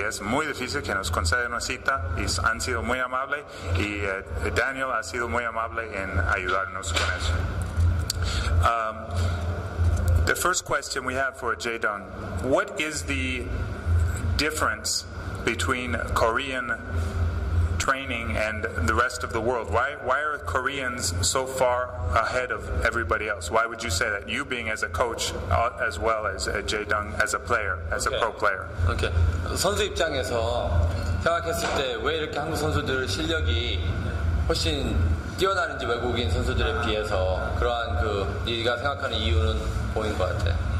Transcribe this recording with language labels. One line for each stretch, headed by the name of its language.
Spanish: Es muy difícil que nos conceda una cita y han sido muy amables, y Daniel ha sido muy amable en ayudarnos con eso.
English: The first question we have for Jaedong: what is the difference between Korean training and the rest of the world? Why are Koreans so far ahead of everybody else? Why would you say that, you being as a coach as well as Jaedong as a player, as a pro player? Okay.
Korean: 선수 입장에서 생각했을 때 왜 이렇게 한국 선수들 실력이 훨씬 뛰어나는지, 외국인 선수들에 비해서, 그러한 네가 생각하는 이유는 보인 것 같아.